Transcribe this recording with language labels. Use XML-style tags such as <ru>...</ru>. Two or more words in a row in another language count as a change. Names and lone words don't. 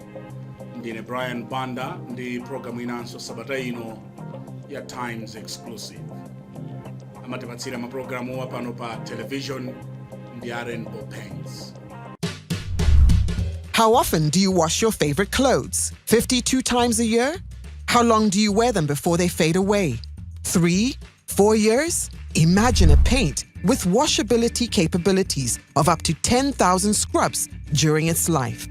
<ny>Ndine Banda ndi programu inanso sabata ino ya Times Exclusive. Amatipatsira maprogramu apano pa television ndi Rainbow Paints.</ny> <en>How often do you wash your favorite clothes? 52 times a year? How long do you wear them before they fade away? 3, 4 years? Imagine a paint with washability capabilities of up to 10,000 scrubs during its life.</en>